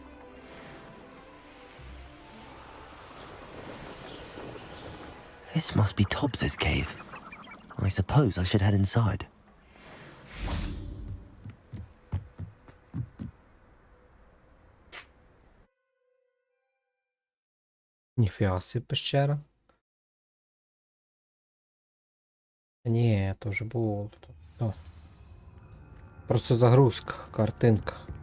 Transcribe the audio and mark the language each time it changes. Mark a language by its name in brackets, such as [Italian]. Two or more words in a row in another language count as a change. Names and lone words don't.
[English] This must be Tobbs's cave. I suppose I should head inside. [Ukrainian] Ніфіга собі пещера. Ні, то вже було тут. О. Просто загрузка, картинка.